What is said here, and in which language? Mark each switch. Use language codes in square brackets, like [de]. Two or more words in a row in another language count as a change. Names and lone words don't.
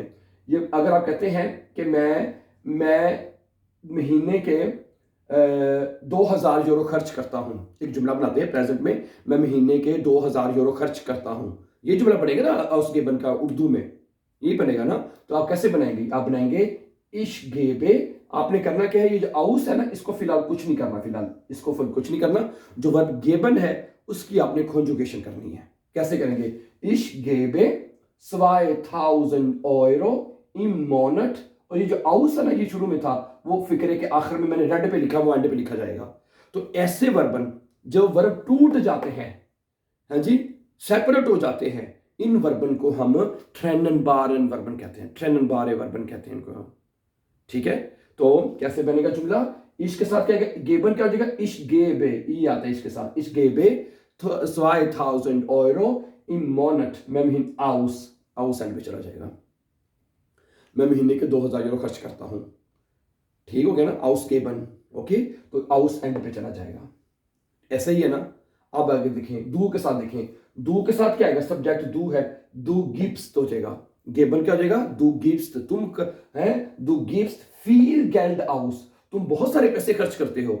[ur] یہ اگر آپ کہتے ہیں کہ میں مہینے کے 2000 یورو خرچ کرتا ہوں، ایک جملہ بناتے ہیں پریزنٹ میں، میں مہینے کے 2000 یورو خرچ کرتا ہوں، یہ جملہ بنے گا نا آؤسگیبن کا، اردو میں یہی بنے گا نا. تو آپ کیسے بنائیں گے، آپ بنائیں گے [de] ich gebe. [ur] آپ نے کرنا کیا ہے، یہ جو آؤس ہے نا، اس کو فی الحال کچھ نہیں کرنا، فی الحال اس کو کچھ نہیں کرنا. جو ورب گیبن ہے اس کی آپ نے کانجوگیشن کرنی ہے. کیسے کریں گے, [de] ich gebe 2000 Euro im Monat. [ur] اور یہ جو آؤس ہے نا، یہ شروع میں تھا، وہ فقرے کے آخر میں میں نے ریڈ پہ لکھا، وہ اینڈ پہ لکھا جائے گا. تو ایسے وربن جو ورب ٹوٹ جاتے ہیں، ہاں جی، سیپریٹ ہو جاتے ہیں، ان وربن کو ہم [de] trennbaren Verben [ur] کہتے ہیں, [de] trennbaren Verben [ur] کہتے ہیں ان کو ہم. ٹھیک ہے، تو کیسے بنے گا جملہ، اش کے ساتھ کیا ہے، گیبن کیا ہو جائے گا, [de] ich gebe, [ur] ای آتا ہے اس کے ساتھ, [de] ich gebe 2000 Euro im Monat. [ur] میں مہینے آؤس اینڈ پہ چلا جائے گا، میں مہینے کے 2000 یورو خرچ کرتا ہوں. ٹھیک ہو گیا نا, [de] aus geben. [ur] اوکے، تو آؤس اینڈ پہ چلا جائے گا، ایسا ہی ہے نا. اب آگے دیکھیں، دو کے ساتھ دیکھیں، دو کے ساتھ کیا آئے گا، سبجیکٹ دو ہے, [de] du gibst [ur] تو ہو جائے گا، گیبن کیا ہو جائے گا, [de] du gibst, [ur] تم ہے, [de] du gibst viel Geld aus, [ur] تم بہت سارے پیسے خرچ کرتے ہو.